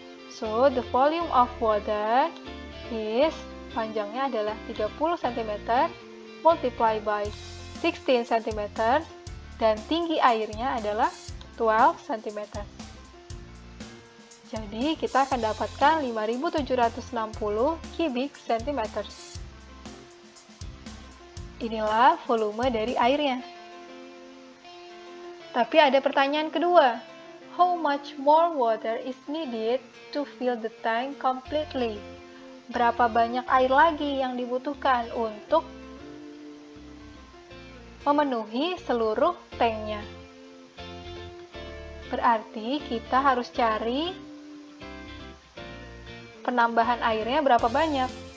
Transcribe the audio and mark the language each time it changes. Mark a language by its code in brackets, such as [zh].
[en] So, the volume of water is, [id] panjangnya adalah 30 cm, [en] multiply by [id] 16 cm, dan tinggi airnya adalah 12 cm. Jadi, kita akan dapatkan 5.760 cubic centimeters. Inilah volume dari airnya. Tapi ada pertanyaan kedua. [en] How much more water is needed to fill the tank completely? [id] Berapa banyak air lagi yang dibutuhkan untuk memenuhi seluruh tanknya? Berarti kita harus cari penambahan airnya berapa banyak.